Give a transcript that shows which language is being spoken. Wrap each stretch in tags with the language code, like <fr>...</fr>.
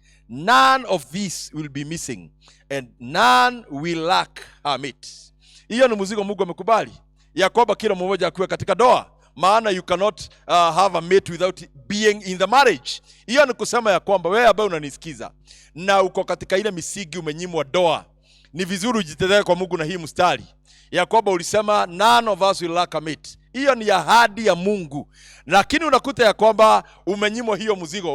<en>None of these will be missing and none will lack a mate.</en> <sw>Hiyo ni mzigo Mungu amekubali ya kwamba kila mmoja akuwe katika doa. Maana</sw> <en>you cannot have a mate without being in the marriage.</en> <sw>Hiyo ni kusema ya kwamba wewe ambaye unanisikiza na uko katika ile misigi umenyimwa doa, ni vizuri ujitetee kwa Mungu na hii mstari ya kwamba ulisema none of us will lack a mate. Hiyo ni ahadi ya Mungu. Lakini unakuta ya kwamba umenyimwa hiyo mzigo.</sw>